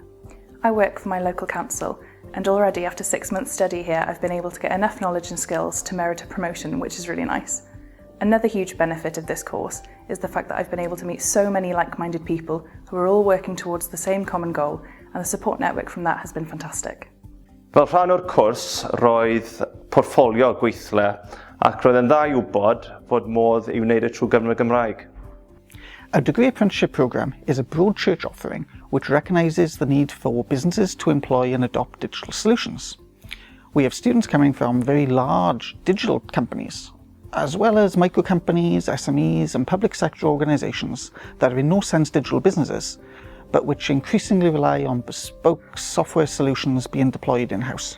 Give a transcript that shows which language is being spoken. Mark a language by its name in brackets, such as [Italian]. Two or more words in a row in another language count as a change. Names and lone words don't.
[English] I work for my local council, and already after 6 months study here I've been able to get enough knowledge and skills to merit a promotion, which is really nice. Another huge benefit of this course is the fact that I've been able to meet so many like-minded people who are all working towards the same common goal, and the support network from that has been fantastic. [Welsh] Fel rhan o'r cwrs, roedd portffolio gweithle ac roedd yn dda i wybod fod modd i wneud y trwy gyfrwng y Gymraeg. [English] A degree apprenticeship programme is a broad church offering which recognises the need for businesses to employ and adopt digital solutions. We have students coming from very large digital companies, as well as micro companies, SMEs and public sector organisations that are in no sense digital businesses, but which increasingly rely on bespoke software solutions being deployed in-house.